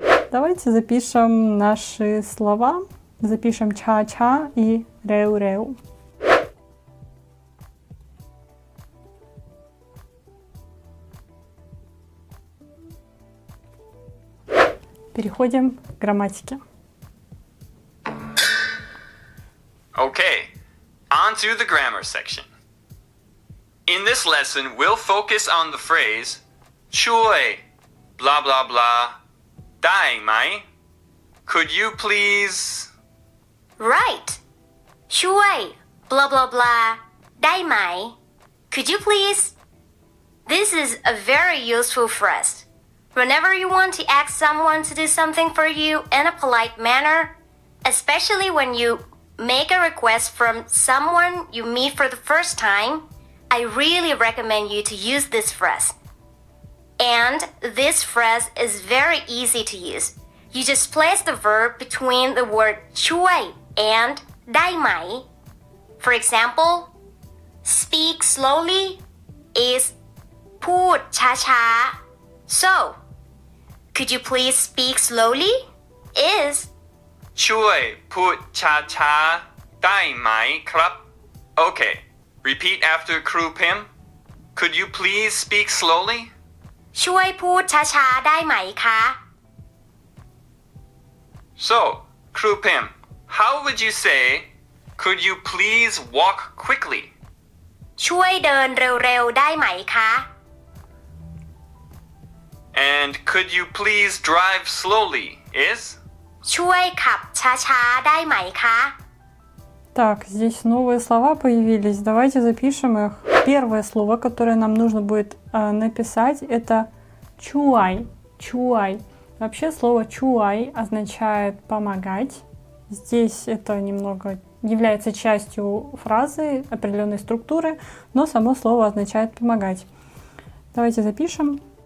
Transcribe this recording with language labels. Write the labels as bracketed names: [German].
[Russian] Давайте запишем наши слова. Запишем ча-ча и реу-реу. Переходим к грамматике. [English] Okay, on to the grammar section. In this lesson, we'll focus on the phrase ช่วย blah blah blah ได้ไหม Could you please? Right. ช่วย blah blah blah ได้ไหม Could you please? This is a very useful phrase. Whenever you want to ask someone to do something for you in a polite manner, especially when you make a request from someone you meet for the first time, I really recommend you to use this phrase. And this phrase is very easy to use. You just place the verb between the word ช่วย and ได้ไหม For example, speak slowly is [Thai] พูดช้าๆ [English] So, could you please speak slowly is [Thai] ช่วยพูดช้าๆได้ไหมครับ [English] Okay, repeat after ครูพิม Could you please speak slowly? [Thai] ช่วยพูดช้าๆได้ไหมคะ [English] So, ครูพิม how would you say could you please walk quickly? [Thai] ช่วยเดินเร็วๆได้ไหมคะ [English] And could you please drive slowly is? [Thai] ช่วยขับช้าๆได้ไหมคะ [Russian] Так, здесь новые слова появились. Давайте запишем их. Первое слово, которое нам нужно будет написать, это чуай. Чуай. Вообще слово чуай означает помогать. Здесь это немного является частью фразы, определенной структуры, но само слово означает помогать. Давайте запишем.